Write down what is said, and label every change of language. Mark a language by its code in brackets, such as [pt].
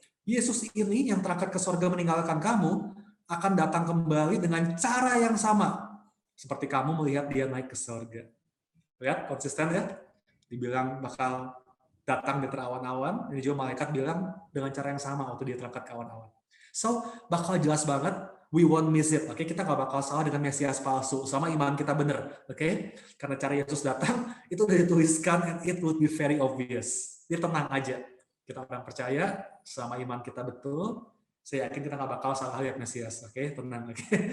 [id] Yesus ini yang terangkat ke sorga meninggalkan kamu, akan datang kembali dengan cara yang sama, seperti kamu melihat dia naik ke sorga. Lihat, konsisten ya? Dibilang bakal datang di terawan-awan, ini juga malaikat bilang dengan cara yang sama waktu dia terangkat ke awan-awan. So, bakal jelas banget, [en] we won't miss it. [id] Oke, kita nggak bakal salah dengan Mesias palsu, sama iman kita benar. Oke, karena cara Yesus datang itu udah dituliskan [en] and it would be very obvious. [id] Jadi tenang aja, kita orang percaya, sama iman kita betul, saya yakin kita nggak bakal salah lihat Mesias. Oke, tenang. Oke.